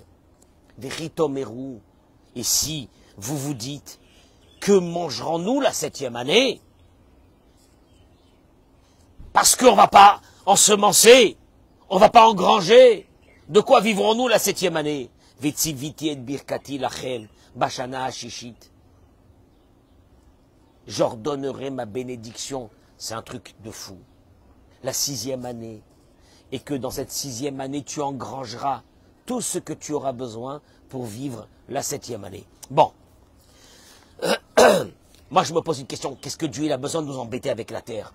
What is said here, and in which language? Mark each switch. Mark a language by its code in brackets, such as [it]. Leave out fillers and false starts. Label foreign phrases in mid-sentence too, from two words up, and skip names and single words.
[fr] Veritomeru, et si vous vous dites, que mangerons-nous la 7e année? Parce qu'on ne va pas ensemencer, on ne va pas engranger. De quoi vivrons-nous la 7e année? [he] וציויתי את ברכתי לכם, בשנה השישית. [fr] J'ordonnerai ma bénédiction, c'est un truc de fou. La 6e année, et que dans cette 6e année, tu engrangeras tout ce que tu auras besoin pour vivre la 7e année. Bon, moi je me pose une question, qu'est-ce que Dieu il a besoin de nous embêter avec la terre?